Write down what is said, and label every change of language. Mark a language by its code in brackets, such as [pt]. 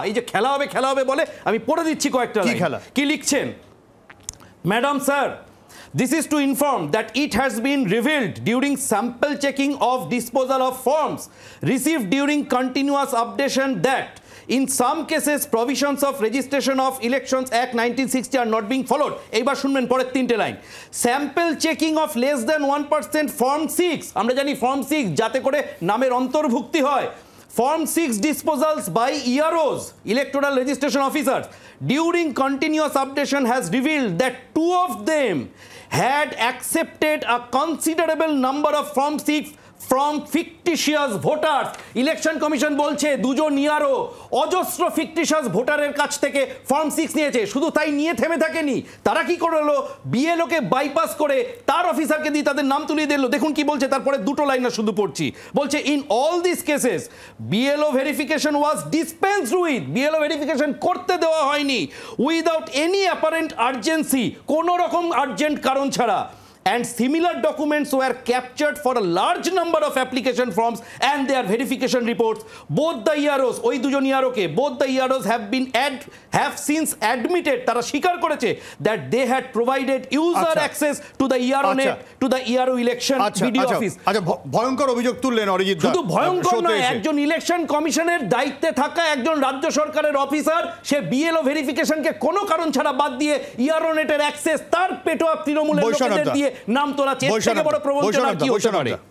[bn] এই যে খেলা হবে বলে, আমি পড়ে দিচ্ছি কয়েকটা লাইন। কি লিখছেন? [en] Madam Sir, this is to inform that it has been revealed during sample checking of disposal of forms received during continuous updation that in some cases provisions of Registration of Elections Act 1960 are not being followed. [bn] এইবার শুনবেন পরের 3টে line. [en] sample checking of less than 1% Form 6, [bn] আমরা জানি Form 6 যাতে করে নামের অন্তর্ভুক্তি হয়, [en] Form 6 disposals by EROs, Electoral Registration Officers, during continuous updation has revealed that 2 of them had accepted a considerable number of Form 6 from fictitious voter. [bn] Election commission বলছে দুজন ইয়ারও অজস্র fictitious ভোটারের কাছ থেকে ফর্ম 6 নিয়েছে। শুধু তাই নিয়ে থেমে থাকেনি, তারা কি করলো, বিএলওকে বাইপাস করে তার অফিসারকে দিয়ে তাদের নাম তুলিয়ে দিল। দেখুন কি বলছে, তারপরে দুটো লাইন না শুধু পড়ছি, বলছে [en] in all this cases BLO verification was dispensed with, [bn] BLO verification করতে দেওয়া হয়নি [en] without any apparent urgency, [bn] কোনো রকম আর্জেন্ট কারণ ছাড়া। [en] And similar documents were captured for a large number of application forms and their verification reports. Both the EROs, [bn] ওই দুজন ইয়ারোকে, [en] both the EROs have since admitted, [bn] তারা স্বীকার করেছে [en] that they had provided user access to the ERO net, to the ERO election video office. [bn] আচ্ছা, ভয়ঙ্কর অভিযোগ তুললেন অরিজিৎ দা। শুধু ভয়ঙ্কর নয়, একজন ইলেকশন কমিশনের দায়িত্বে থাকা একজন রাজ্য সরকারের অফিসার, সে বিএলও ভেরিফিকেশনকে কোনো কারণ ছাড়া বাদ দিয়ে ইআরও নেটের অ্যাক্সেস তার পেটোয়া তৃণমূলের লোকেদের দিয়ে নাম তোলা, এর থেকে বড় প্রবঞ্চনা কি হতে পারে?